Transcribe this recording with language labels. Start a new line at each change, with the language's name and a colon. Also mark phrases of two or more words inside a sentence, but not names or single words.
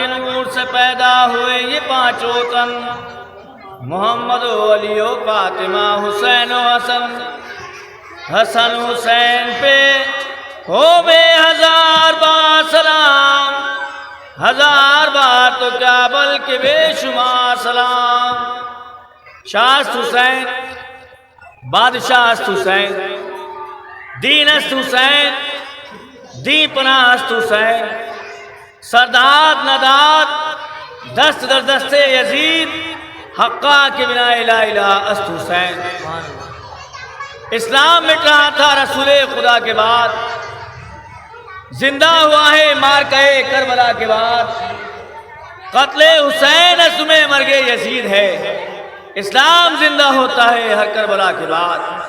Urdu: نور سے پیدا ہوئے یہ پانچوں تن محمد و علی و فاطمہ حسین و حسن حسن حسین پہ ہو بے ہزار بار سلام، ہزار بار تو کیا بلکہ بے شمار سلام۔
Persian: شاست حسین، بادشاہ است حسین، دین است حسین، دی پناہ است حسین، سرداد نداد دست در دست یزید، حقا کے بنا الہ الہ است حسین۔
Urdu: اسلام مٹ رہا تھا رسول خدا کے بعد، زندہ ہوا ہے مارکہ کربلا کے بعد، قتل حسین اس میں مرگ یزید ہے، اسلام زندہ ہوتا ہے ہر کربلا کے بعد۔